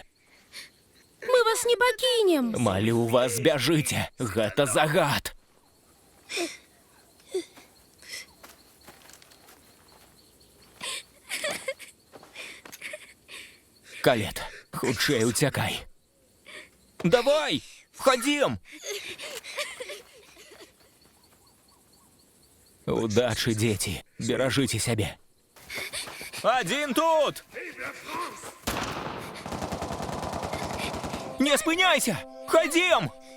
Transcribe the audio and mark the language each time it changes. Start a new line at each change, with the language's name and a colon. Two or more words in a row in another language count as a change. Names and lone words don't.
Belarusian: Мы вас не пакінем. Малю вас, бяжыце, гэта загад. Калет, хутчэй уцякай.
Russian: Давай, входим! Удачи, дети, бережите себя. Один тут!
Belarusian: Не спыняйся!
Russian: Ходим!